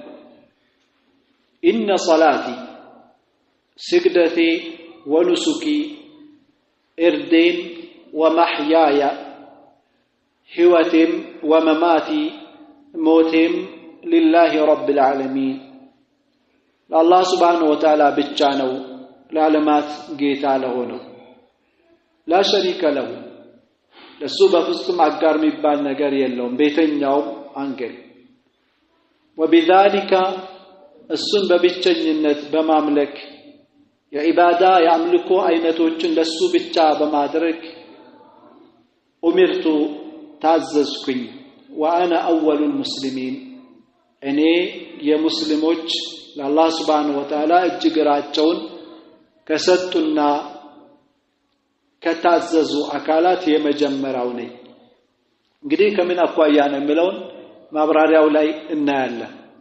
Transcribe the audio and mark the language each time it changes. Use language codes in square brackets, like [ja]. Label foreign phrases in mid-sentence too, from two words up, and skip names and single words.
[ar] إن صلاتي [am] ስግደቴ ወኑሱኪ እርዴን ወመሕያያ ህይወቴም ወመማቲ ሞቴም [ar] لله رب العالمين [am] ለአላህ [ar] سبحانه وتعالى [am] ብቻ ነው ለዓለማት ጌታ ለሆነው [ar] لا شريك له [am] ለሱ በፍጹም አጋር የሚባል ነገር የለውም በየትኛው አንገል وبذلك እሱን በብቸኝነት በማምለክ የኢባዳ ያምልኮ አይነቶችን ለሱ ብቻ በማድረግ ኡሚርቱ ታዘዝኩኝ [ar] وانا اول المسلمين [am] እኔ የሙስሊሞች ለአላህ [ar] سبحانه وتعالى [am] እጅግራቸውን ከሰጡና ከታዘዙ አካላት የመጀመሪያው ነኝ እንግዲህ ከምን አኳያ ነው የሚለውን ማብራሪያው ላይ እናያለን